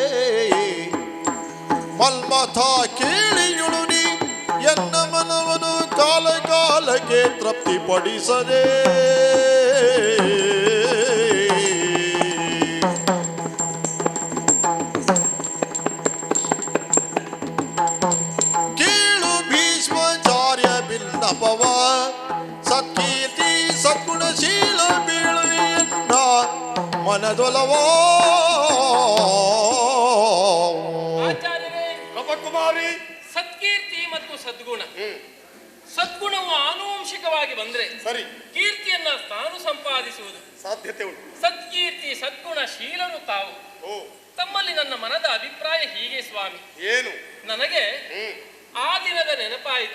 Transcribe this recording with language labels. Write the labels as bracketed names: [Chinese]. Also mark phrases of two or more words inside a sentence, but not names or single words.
[Kannada] ಮನ್ಮಥ ಕೇಳಿಯುಳು ನೀ ಎನ್ನ ಮನವನು ಕಾಲ ಕಾಲಕ್ಕೆ ತೃಪ್ತಿಪಡಿಸದೆ ಕೇಳು ಭೀಷ್ಮಾಚಾರ್ಯ ಬಿಲ್ನಪವ ಸತ್ಕೀರ್ತಿ ಸದ್ಗುಣಶೀಲ ಬೀಳುವಿಯನ್ನ ಮನದೊಲವೋ ಆಚಾರ್ಯವೇ, ಕಪಕುಮಾರಿ ಸತ್ಕೀರ್ತಿ ಮತ್ತು ಸದ್ಗುಣ ಸದ್ಗುಣವು ಆನುವಂಶಿಕವಾಗಿ ಬಂದ್ರೆ ಸರಿ, ಕೀರ್ತಿಯನ್ನ ತಾನು ಸಂಪಾದಿಸುವುದು. ಸಾಧ್ಯತೆ ಉಂಟು. ಸತ್ಕೀರ್ತಿ ಸದ್ಗುಣ ಶೀಲರು ತಾವು. ಓ, ತಮ್ಮಲ್ಲಿ ನನ್ನ ಮನದ ಅಭಿಪ್ರಾಯ ಹೀಗೆ ಸ್ವಾಮಿ. ಏನು? ನನಗೆ ಹ್ಮ್. ಆ ದಿನದ ನೆನಪಾಯಿತು.